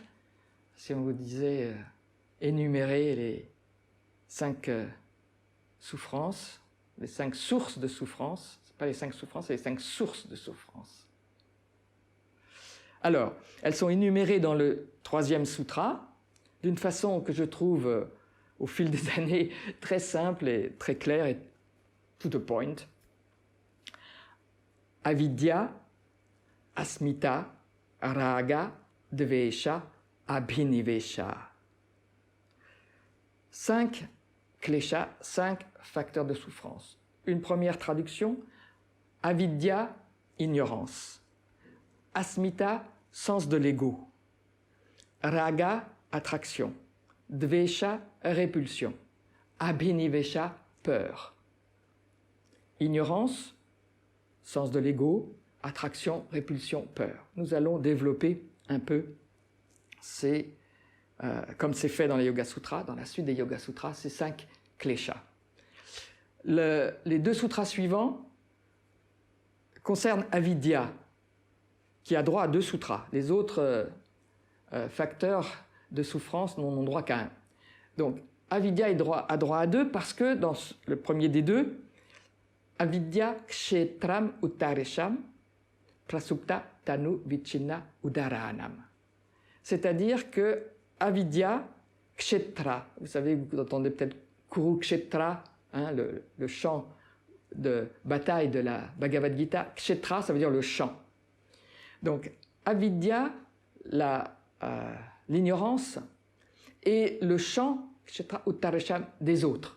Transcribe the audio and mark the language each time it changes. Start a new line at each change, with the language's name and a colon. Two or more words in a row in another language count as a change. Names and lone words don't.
French: Si on vous disait énumérer les 5 souffrances, les 5 sources de souffrance, ce n'est pas les 5 souffrances, c'est les 5 sources de souffrance. Alors, elles sont énumérées dans le 3e sutra, d'une façon que je trouve, au fil des années, très simple et très claire et
English: to the point.
Sanskrit: Avidya, asmita, raga, dvesha, abhinivesha.
French: 5 kleshas, 5 facteurs de souffrance. Une première traduction, avidya, ignorance. Asmita, sens de l'ego. Raga, attraction. Dvesha, répulsion. Abhinivesha, peur. Ignorance, sens de l'ego, attraction, répulsion, peur. Nous allons développer un peu comme c'est fait dans les Yoga Sutras, dans la suite des Yoga Sutras, ces 5 kleshas. Les 2 sutras suivants concernent avidya, qui a droit à 2 sutras. Les autres facteurs de souffrance n'ont droit qu'à 1. Donc, avidya a droit à 2 parce que dans le premier des 2,
Sanskrit: avidya kshetram uttaresham prasupta tanu vichinna udaranam.
French: C'est-à-dire que avidya, kshetra, vous savez, vous entendez peut-être Kurukshetra, hein, le chant de bataille de la Bhagavad Gita. Kshetra, ça veut dire le champ. Donc, avidya, l'ignorance, et le champ,
Sanskrit: kshetra uttaresham,
French: des autres.